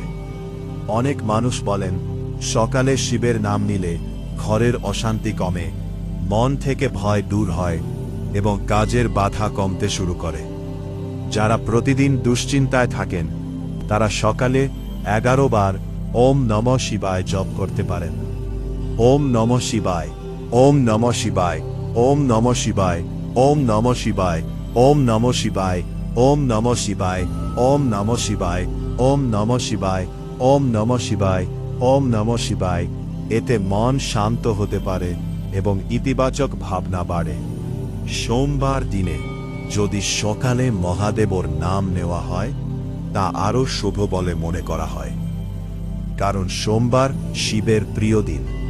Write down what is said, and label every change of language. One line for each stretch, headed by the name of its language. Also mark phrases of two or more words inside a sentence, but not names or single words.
Bangla: অনেক মানুষ বলেন সকালে শিবের নাম নিলে ঘরের অশান্তি কমে, মন থেকে ভয় দূর হয় এবং কাজের বাধা কমতে শুরু করে। যারা প্রতিদিন দুশ্চিন্তায় থাকেন তারা সকালে 11 বার
Sanskrit: ওম নমঃ শিবায়
Bangla: জপ করতে পারেন।
Sanskrit: ওম নমঃ শিবায়, ওম নমঃ শিবায়, ওম নমঃ শিবায়, ওম নমঃ শিবায়, ওম নমঃ শিবায়, ওম নমঃ শিবায়, ওম নমঃ শিবায়, ওম নমঃ শিবায়, ওম নমঃ শিবায়, ওম নমঃ শিবায়।
Bangla: এতে মন শান্ত হতে পারে এবং ইতিবাচক ভাবনা বাড়ে। সোমবার দিনে যদি সকালে মহাদেবর নাম নেওয়া হয় তা আরও শুভ বলে মনে করা হয়, কারণ সোমবার শিবের প্রিয় দিন।